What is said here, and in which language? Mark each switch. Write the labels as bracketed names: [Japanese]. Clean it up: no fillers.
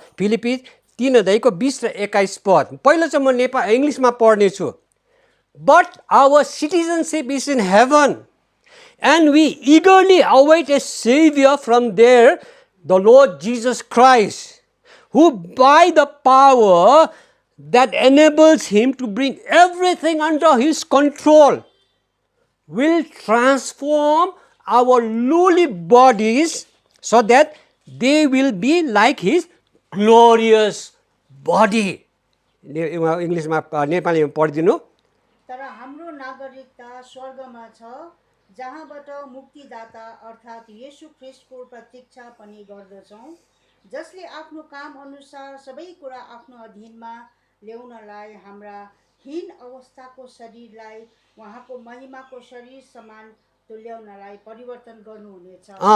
[Nepali] फिलिप्पी 3:20 र 21 पद. पहिला चाहिँ म इङ्ग्लिसमा पढ्नेछु. [English] But our citizenship is in heaven and we eagerly await a Savior from there, the Lord Jesus Christ, who by the power that enables him to bring everything under his control will transform our lowly bodies so that they will be like his glorious body. [Nepali] इङ्ग्लिसमा नेपालीमा पढिदिनु. तर हाम्रो नागरिकता स्वर्गमा छ, जहाँबाट मुक्तिदाता अर्थात् येशू ख्रिस्टको प्रतीक्षा पनि गर्दछौँ, जसले आफ्नो काम अनुसार सबै कुरा आफ्नो अधीनमा ल्याउनलाई हाम्रा हीन अवस्थाको शरीरलाई उहाँको महिमाको शरीर समान तुल्याउनलाई परिवर्तन गर्नुहुनेछ.